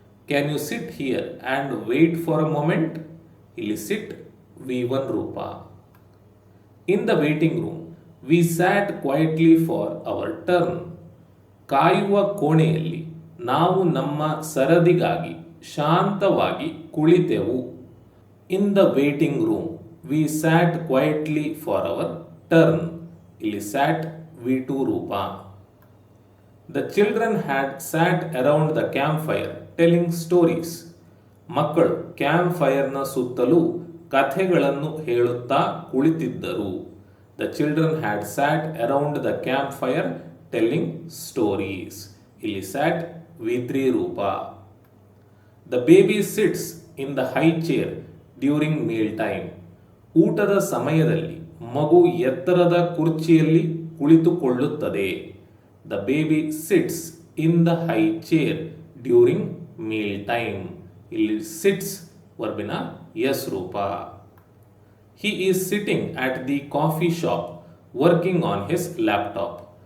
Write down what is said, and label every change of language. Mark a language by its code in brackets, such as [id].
[en] Can you sit here and wait for a moment. [kn] ಇಲ್ಲಿ ಸಿಟ್ V1 ರೂಪ. [en] In the waiting room we sat quietly for our turn. [kn] ಕಾಯುವ ಕೋಣೆಯಲ್ಲಿ ನಾವು ನಮ್ಮ ಸರದಿಗಾಗಿ ಶಾಂತವಾಗಿ ಕುಳಿತೆವು. [en] In the waiting room, we sat quietly for our turn. [kn] ಇಲ್ಲಿ sat V2 ರೂಪ. [en] The children had sat around the campfire telling stories. [kn] ಮಕ್ಕಳು camp ಫೈರ್ನ ಸುತ್ತಲೂ ಕಥೆಗಳನ್ನು ಹೇಳುತ್ತಾ ಕುಳಿತಿದ್ದರು. [en] The children had sat around the campfire telling stories. [kn] ಇಲ್ಲಿ sat V3 ರೂಪ. [en] The baby sits in the high chair during meal time. [kn] ಊಟದ ಸಮಯದಲ್ಲಿ ಮಗು ಎತ್ತರದ ಕುರ್ಚಿಯಲ್ಲಿ ಕುಳಿತುಕೊಳ್ಳುತ್ತದೆ. [en] The baby sits in the high chair during meal time. [kn] ಇಲ್ಲಿ sits ವರ್ಬಿನ S ರೂಪ. [en] He is sitting at the coffee shop working on his laptop.